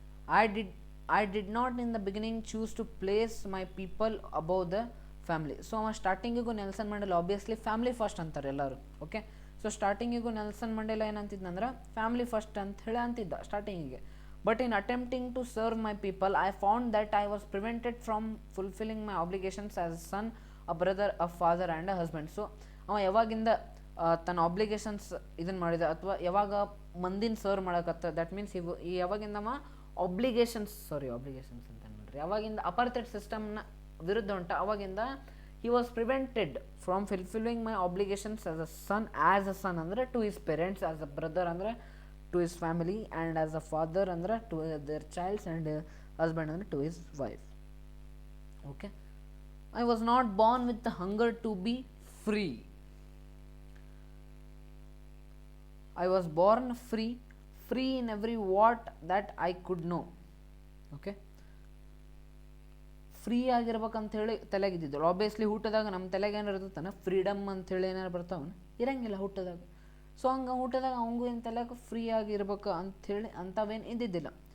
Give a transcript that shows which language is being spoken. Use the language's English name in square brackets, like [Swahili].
[English] I did not in the beginning choose to place my people above the family. [Kannada] So ಅವ ಸ್ಟಾರ್ಟಿಂಗಿಗೂ Nelson Mandela obviously family first ಅಂತಾರೆ ಎಲ್ಲರೂ. Okay, so ಸ್ಟಾರ್ಟಿಂಗಿಗೂ Nelson Mandela ಏನಂತಿದ್ನಂದ್ರೆ family first ಅಂತ ಹೇಳಿ ಅಂತಿದ್ದ ಸ್ಟಾರ್ಟಿಂಗಿಗೆ. [English] But in attempting to serve my people I found that I was prevented from fulfilling my obligations as a son, a brother, a father and a husband. [Kannada] So ಅವ ಯಾವಾಗಿಂದ ತನ್ನ obligations ಇದನ್ನು ಮಾಡಿದ ಅಥವಾ ಯಾವಾಗ ಮಂದಿನ ಸರ್ವ್ ಮಾಡೋಕತ್ತ, [English] that means [Kannada] ಯಾವಾಗಿಂದ ಅವ ಆಬ್ಲಿಗೇಷನ್ಸ್ ಅಂತ ನೋಡ್ರಿ, ಯಾವಾಗಿಂದ ಅಪಾರ್ಥೈಡ್ ಸಿಸ್ಟಮ್ನ ವಿರುದ್ಧ ಉಂಟ ಅವಾಗಿಂದ [English] he was prevented from fulfilling my obligations as a son ಅಂದರೆ to his parents, as a brother ಅಂದರೆ to his family, and as a father ಅಂದರೆ to their childs, and husband ಅಂದರೆ to his wife. Okay, I was not born with the hunger to be free. I was born free in every what that I could know. [Kannada] Okay, free ಆಗಿರ್ಬೇಕಂಥೇಳಿ ತಲೆಗಿದ್ದಿದ್ರು. Obviously ಹುಟ್ಟದಾಗ ನಮ್ಮ ತಲೆಗೆ ಏನಾರು ಇರ್ತಾನೆ freedom ಅಂಥೇಳಿ ಏನಾರು ಬರ್ತಾವನ ಇರಂಗಿಲ್ಲ ಹುಟ್ಟದಾಗ. So ಹಂಗೆ ಹುಟ್ಟದಾಗ ಅವಂಗೂ ಏನು ತಲೆಗೆ ಫ್ರೀ ಆಗಿರ್ಬೇಕು ಅಂಥೇಳಿ ಅಂಥವೇನು ಇದ್ದಿದ್ದಿಲ್ಲ.